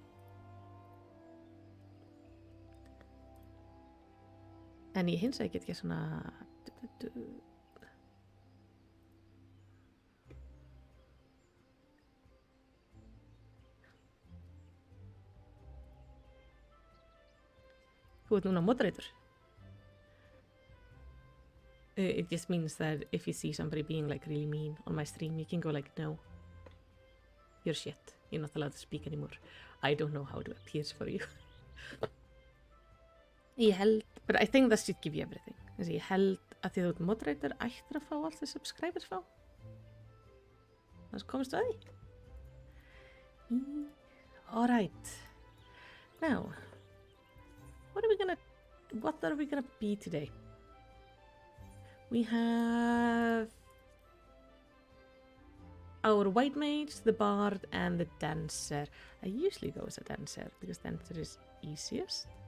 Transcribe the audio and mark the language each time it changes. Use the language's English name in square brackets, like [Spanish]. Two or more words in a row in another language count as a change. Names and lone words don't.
[Icelandic] En ég hins vegar get ekki svona... Þú ert núna moderator. [English] It just means that if you see somebody being like really mean on my stream, you can go like, no, you're shit. You're not allowed to speak anymore. I don't know how to appear for you. [Icelandic] Ég held, [English] but I think that should give you everything. [Icelandic] Þessi ég held að því þú ert moderator ættir að fá allt því subscribers fá. Þannig komist þú að því. [English] Alright. Now, what are we gonna be today? We have our white mage, the bard, and the dancer. I usually go as a dancer because dancer is easiest.